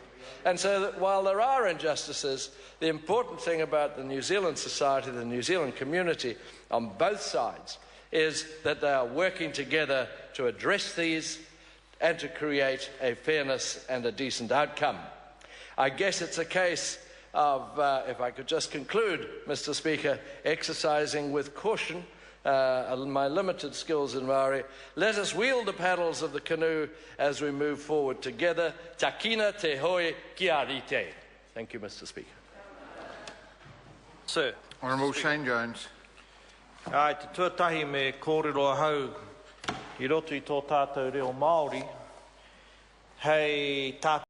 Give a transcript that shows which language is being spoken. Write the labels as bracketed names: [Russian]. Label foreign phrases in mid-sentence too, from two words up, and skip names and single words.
[English] And so that while there are injustices, the important thing about the New Zealand society, the New Zealand community on both sides, is that they are working together to address these and to create a fairness and a decent outcome. I guess it's a case of, if I could just conclude, Mr. Speaker, exercising with caution my limited skills in Maori. Let us wield the paddles of the canoe as we move forward together. [Māori] Takina te hoi kia rite. [English] Thank you, Mr. Speaker. Sir. Honourable Shane Jones. [Māori] Ai, te tuatahi me kōrero hau I roto I tō tātou reo Māori, hei tātou